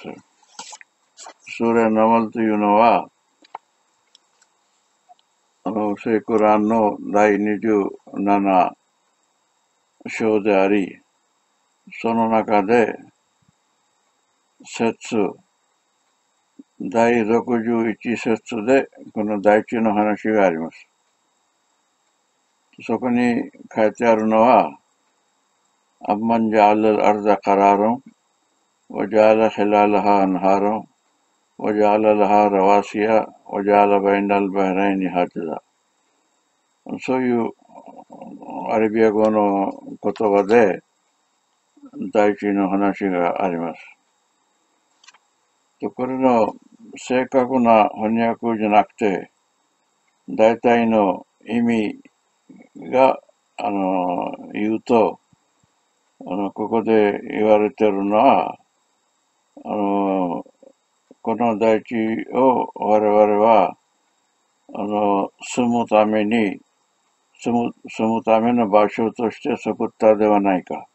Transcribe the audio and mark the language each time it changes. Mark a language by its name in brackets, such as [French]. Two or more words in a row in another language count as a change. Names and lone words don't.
[Japanese] それ、ナマルというのは、聖クランの第27章であり、その中で、第61節で、この第一の話があります。そこに書いてあるのは、 [Arabic] أمن جعل الأرض قرارا, وجعل خلالها أنهارا وجعل لها رواسي وجعل بين البحرين حاجزا。 [Japanese] そういうアラビア語の言葉で大地の話があります。これの正確な翻訳じゃなくて、大体の意味が、言うと、ここで言われているのは、この大地を我々は、住むための場所として作ったではないか。